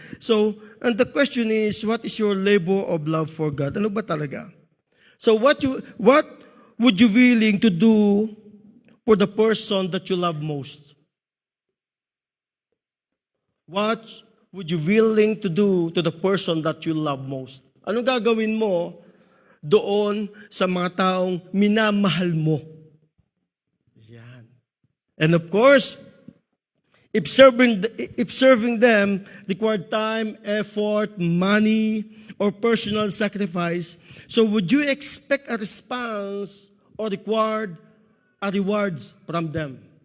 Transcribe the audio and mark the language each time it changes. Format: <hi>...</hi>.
<en>So, and the question is, what is your labor of love for God?</en> <tl>Ano ba talaga?</tl> <en>So what would you willing to do for the person that you love most? What would you willing to do to the person that you love most?</en> <tl>Anong gagawin mo doon sa mga taong minamahal mo? Yan.</tl> <en>And of course, if serving them required time, effort, money, or personal sacrifice, so would you expect a response or rewards from them?</en>